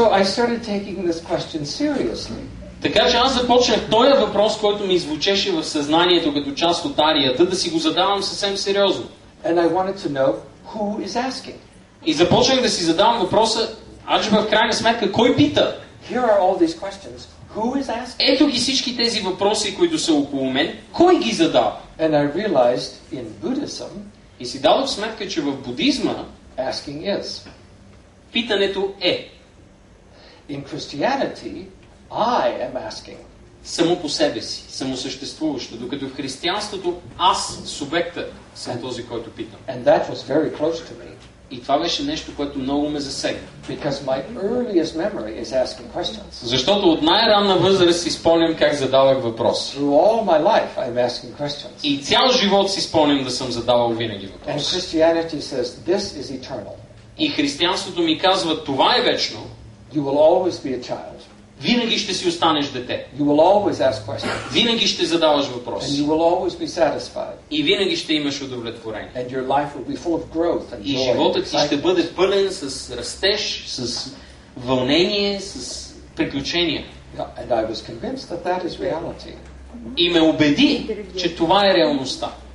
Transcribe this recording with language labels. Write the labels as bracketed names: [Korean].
[English] So I started taking this question seriously. [Bulgarian] Така че аз започнах този въпрос, който ми звучеше в съзнанието като част от арията, да си го задавам съвсем сериозно. [English] And I wanted to know who is asking. [Bulgarian] И започнах да си задавам въпроса, аджи в крайна сметка, кой пита? [English] Here are all these questions. Who is asking? [Bulgarian] Ето ги всички тези въпроси, които са около мен. Кой ги задава? [English] And I realized in Buddhism, [Bulgarian] и си дадох сметка, че в будизма [English] asking is. [Bulgarian] Питането е. [English] In Christianity, I am asking. [Bulgarian] Само по себе си, самосъществуващо, докато в християнството аз, субекта, съм този, който питам. [English] And that was very close to me. [Bulgarian] И това беше нещо, което много ме засегна. [English] Because my earliest memory is asking questions. [Bulgarian] Защото от най-ранна възраст си спомням как задавах въпроси. [English] Through all my life I'm asking questions. [Bulgarian] И цял живот си спомням да съм задавал винаги въпроси. [English] And Christianity says this is eternal. [Bulgarian] И християнството ми казва, това е вечно. [English] You will always be a child. [Bulgarian] Винаги ще си останеш дете. [English] You will always ask questions. [Bulgarian] Винаги ще задаваш въпроси. [English] And you will always be satisfied. [Bulgarian] И винаги ще имаш удовлетворение. [English] And your life will be full of growth and joy. [Bulgarian] И животът ти ще бъде пълен с растеж, с вълнение, с приключения. [English] And I was convinced that that is reality. [Bulgarian] И ме убеди, че това е реалността.